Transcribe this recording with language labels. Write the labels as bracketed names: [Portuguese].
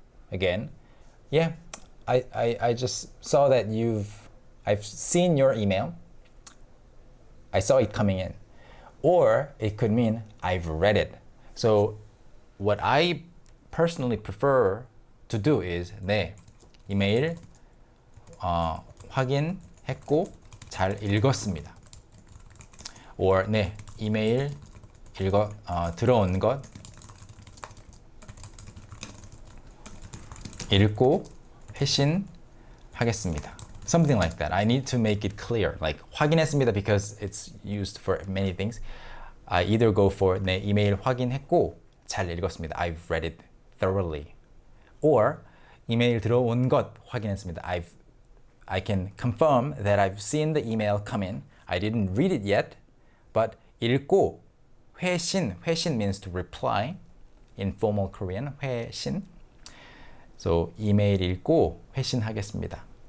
[English] Again, yeah, I just saw that I've seen your email. I saw it coming in. Or it could mean I've read it. So what I personally prefer to do is [Korean] 네, 이메일 확인했고 잘 읽었습니다. Or 네, 이메일 들어온 것 읽고 회신하겠습니다. [English] Something like that. I need to make it clear. Like 확인했습니다 because it's used for many things. I either go for [Korean] 네, 이메일 확인했고 잘 읽었습니다. [English] I've read it thoroughly. Or [Korean] 이메일 들어온 것 확인했습니다. [English] I've I can confirm that I've seen the email come in. I didn't read it yet, but [Korean] 읽고 회신 [English] means to reply in formal Korean. [Korean] 회신. So 이메일 읽고 회신하겠습니다.